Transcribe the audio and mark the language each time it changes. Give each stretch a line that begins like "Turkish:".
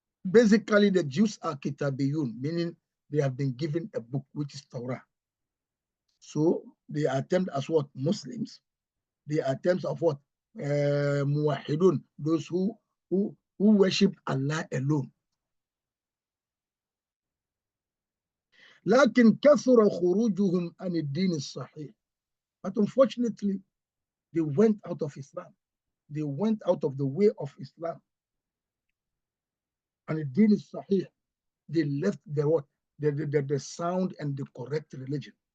English: Basically, the Jews are kitabiyun, meaning they have been given a book, which is Torah. So they are termed as what? Muslims. They are terms of what? Muwahidun, those who worship Allah alone.
Arabic: لكن كثر خروجهم عن الدين الصحيح.
English: But unfortunately, they went out of Islam. They went out of the way of Islam. And the deen is sahih. They left the what? The sound and the correct religion.